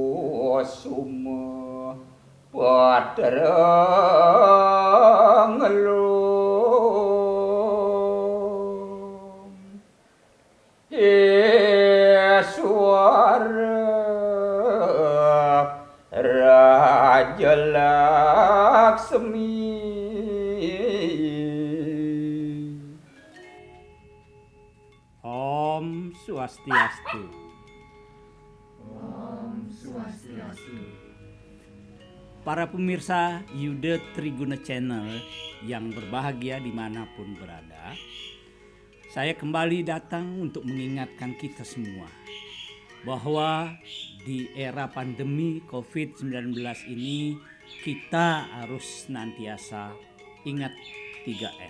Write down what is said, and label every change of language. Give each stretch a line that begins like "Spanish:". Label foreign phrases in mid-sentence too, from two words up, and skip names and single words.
Balinese: suma patrang lum Iswara Raja Laksmi Om Swastiastu. Om Swastiastu.
Indonesian: Para pemirsa Yuda Triguna Channel yang berbahagia dimanapun berada, saya kembali datang untuk mengingatkan kita semua bahwa di era pandemi COVID-19 ini kita harus senantiasa ingat 3M.